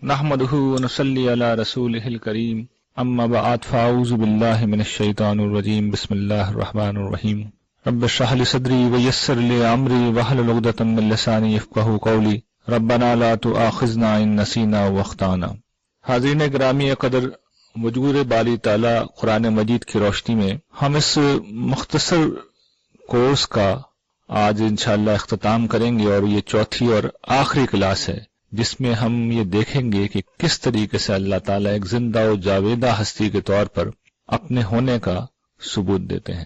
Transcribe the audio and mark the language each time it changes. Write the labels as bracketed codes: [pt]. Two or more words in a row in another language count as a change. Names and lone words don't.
[ar] نحمده ونصلي على رسوله الكريم أما بعد فأعوذ بالله من الشيطان الرجيم بسم الله الرحمن الرحيم رب اشرح لي صدري ويسر لي أمري واحلل عقدة من لساني يفقهوا قولي ربنا لا تؤاخذنا إن نسينا وأخطأنا. [ur] حاضرین گرامی قدر، وجود باری تعالیٰ قرآن مجید کی روشنی میں ہم اس مختصر کورس کا آج ان شاء اللہ اختتام کریں گے اور یہ چوتھی اور آخری کلاس ہے جس میں ہم یہ دیکھیں گے کہ کس طریقے سے اللہ تعالیٰ ایک زندہ اور جاوداں ہستی کے طور پر اپنے ہونے کا ثبوت دیتے ہیں.